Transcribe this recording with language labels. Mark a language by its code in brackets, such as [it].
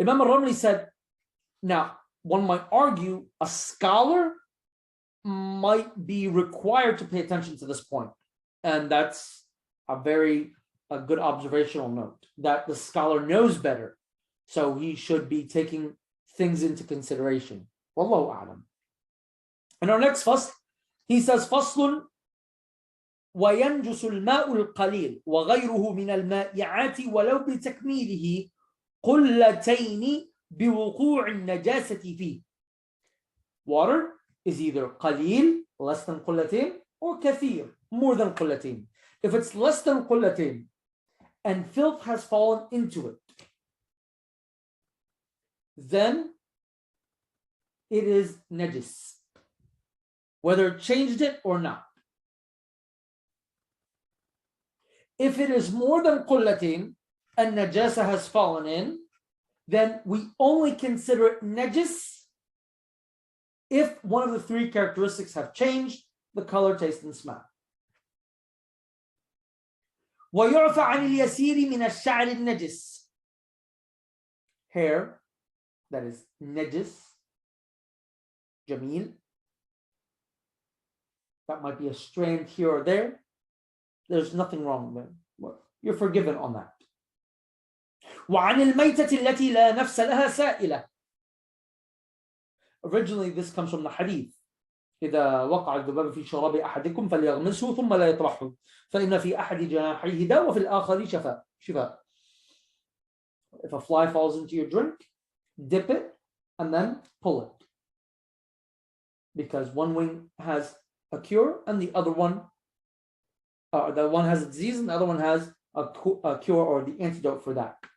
[en] Imam al-Ramli said, now, one might argue a scholar might be required to pay attention to this point. And that's a good observational note, that the scholar knows better. So he should be taking things into consideration. Wallahu a'lam. In our next fasl, he says, [ar] فصل وينجس الماء القليل وغيره من المائعات ولو بتكميله قلتين بوقوع النجاسة فيه. [en] Water is either قليل, less than قلتين, or كثير, more than قلتين. If it's less than قلتين and filth has fallen into it, then it is najis, whether it changed it or not. If it is more than قلتين and najasa has fallen in, then we only consider it najis if one of the three characteristics have changed: the color, taste, and smell. [ar] ويعفى عن اليسير من الشعر النجس. [en] Hair that is najis, jamil, that might be a strand here or there. There's nothing wrong there. You're forgiven on that. [ar] وعن الميتة التي لا نفس لها سائلة. [en] Originally, this comes from the hadith. [ar] إذا وقع الذباب في شراب أحدكم فليغمسه ثم لا يطرحه فإن في أحد جناحيه داء وفي الآخر شفاء. [en] If a fly falls into your drink, dip it and then pull it, because one wing has a cure and the other one, the one has a disease and the other one has a cure or the antidote for that.